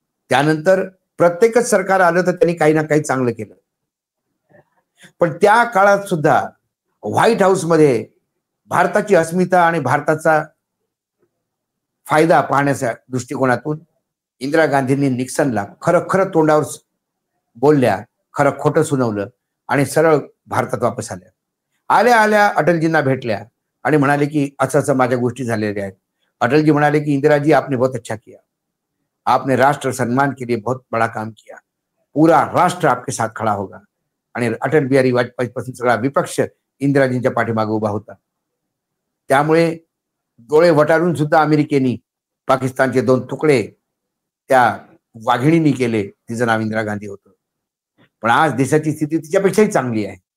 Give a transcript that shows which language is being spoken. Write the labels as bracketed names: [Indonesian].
[Marathi] त्यानंतर प्रत्येकच सरकार आलं तर त्यांनी काही ना काही चांगलं केलं, पण त्या काळात सुद्धा व्हाईट हाऊस मध्ये भारताची अस्मिता आणि भारताचा फायदा पाहण्याच्या दृष्टिकोनातून इंदिरा गांधींनी निक्सनला खरं खरं तोंडावर बोलल्या, खरं खोटं सुनावलं आणि सरळ भारतात वापस आल्या. आल्या आल्या अटलजींना भेटल्या आणि म्हणाले की असं असं माझ्या गोष्टी झालेल्या आहेत. [Hindi] अटल जी [Marathi] म्हणाले की [Hindi] इंदिरा जी आपने बहुत अच्छा किया, आपने राष्ट्र सम्मान के लिए बहुत बड़ा काम किया, पूरा राष्ट्र आपके साथ खड़ा होगा. [Marathi] आणि अटल बिहारी वाजपेयी पासून सगळा विपक्ष इंदिराजींच्या पाठीमागे उभा होता. त्यामुळे डोळे वटारून सुद्धा अमेरिकेने पाकिस्तानचे 2 तुकडे त्या वाघिणींनी केले. तिचं नाव इंदिरा गांधी होतं. पण आज देशाची स्थिती तिच्यापेक्षाही चांगली आहे.